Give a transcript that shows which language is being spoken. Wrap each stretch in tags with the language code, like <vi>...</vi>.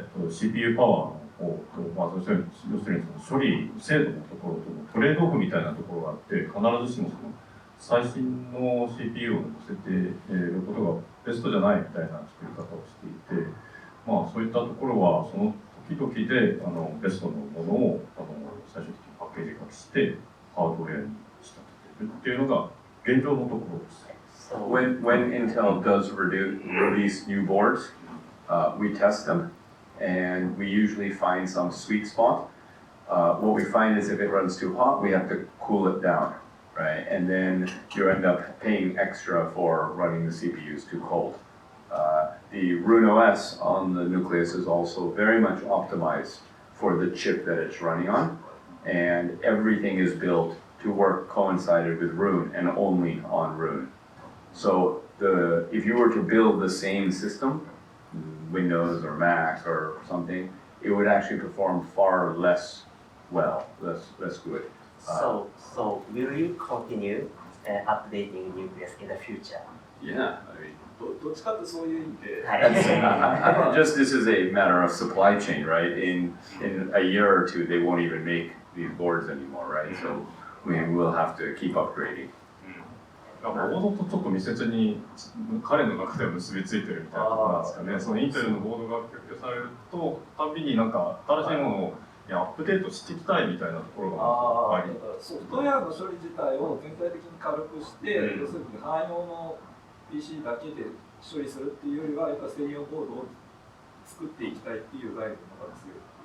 <ja>CPU パワーの方と、要するにその処理精度のところとのトレードオフみたいなところがあって、必ずしもその最新の CPU を乗せていることがベストじゃないみたいな作り方をしていて、そういったところはその時々でベストのものを最終的にパッケージ化してハードウェアに仕立てているっていうのが現状のところです。</ja> <en>When Intel does release new boards, we test them and we usually find some sweet spot. What we find is if it runs too hot, we have to cool it down, right? And then you end up paying extra for running the CPUs too cold. The Roon OS on the Nucleus is also very much optimized for the chip that it's running on, and everything is built to work coincided with Roon and only on Roon. So if you were to build the same system, Windows or Mac or something, it would actually perform far less good. So will you continue updating Nucleus in the future? Yeah, I mean,</en> <ja>どっちかってそういう意味で、はい。</ja> <en>just this is a matter of supply chain, right? In a year or two, they won't even make these boards anymore, right? So we will have to keep upgrading.</en> <ja>ボードとちょっと密接に彼の中では結びついてるみたいなところなんですかね。そのインテルのボードが供給されると、たびになんか新しいものをアップデートしていきたいみたいなところがあり。だからソフトウェアの処理自体を全体的に軽くして、要するに汎用の PC だけで処理するっていうよりは、やっぱ専用ボードを作っていきたいっていう概念の方が強い。</ja>